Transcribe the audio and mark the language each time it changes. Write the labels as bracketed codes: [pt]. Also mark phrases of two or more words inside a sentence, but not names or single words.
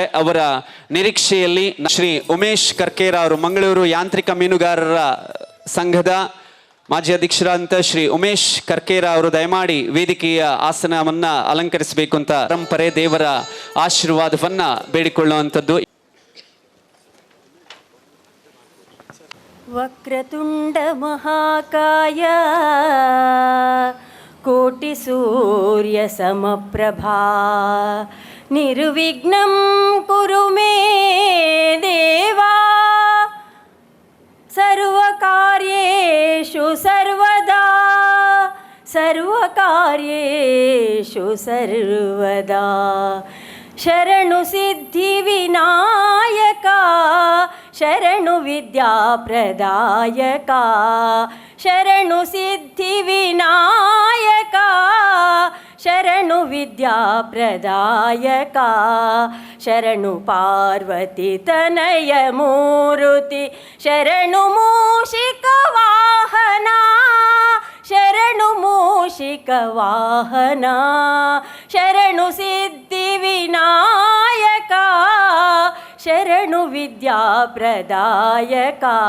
[kn] ಅವರ ನಿರೀಕ್ಷೆಯಲ್ಲಿ ಶ್ರೀ ಉಮೇಶ್ ಕರ್ಕೇರ ಅವರು, ಮಂಗಳೂರು ಯಾಂತ್ರಿಕ ಮೀನುಗಾರರ ಸಂಘದ ಮಾಜಿ ಅಧ್ಯಕ್ಷರಾದಂಥ ಶ್ರೀ ಉಮೇಶ್ ಕರ್ಕೇರ ಅವರು ದಯಮಾಡಿ ವೇದಿಕೆಯ ಆಸನವನ್ನ ಅಲಂಕರಿಸಬೇಕು ಅಂತ ಪರಂಪರೆ ದೇವರ ಆಶೀರ್ವಾದವನ್ನ ಬೇಡಿಕೊಳ್ಳುವಂಥದ್ದು. [sa] ವಕ್ರತುಂಡ ಮಹಾಕಾಯ ಕೋಟಿ ಸೂರ್ಯ ಸಮಪ್ರಭಾ ನಿರ್ವಿಘ್ನಂ ಕುರು ಮೇ ದೇವಾ ಸರ್ವಕಾರ್ಯೇಷು ಸರ್ವದಾ ಸರ್ವಕಾರ್ಯೇಷು ಸರ್ವದಾ [kn] ಶರಣು ಸಿದ್ಧಿ ವಿನಾಯಕ ಶರಣು ವಿದ್ಯಾ ಪ್ರದಾಯಕ ಶರಣು ಸಿದ್ಧಿ ವಿನಾಯಕ ಶರಣು ವಿದ್ಯಾ ಪ್ರದಾಯಕ ಶರಣು ಪಾರ್ವತಿ ತನಯ ಮೂರುತಿ ಶರಣು ಮೂಷಿಕ ವಾಹನ ಶರಣು ಮೂಷಿಕ ವಾಹನ ಶರಣು ಸಿದ್ಧಿ ವಿನಾಯಕ ಶರಣು ವಿದ್ಯಾ ಪ್ರದಾಯಕ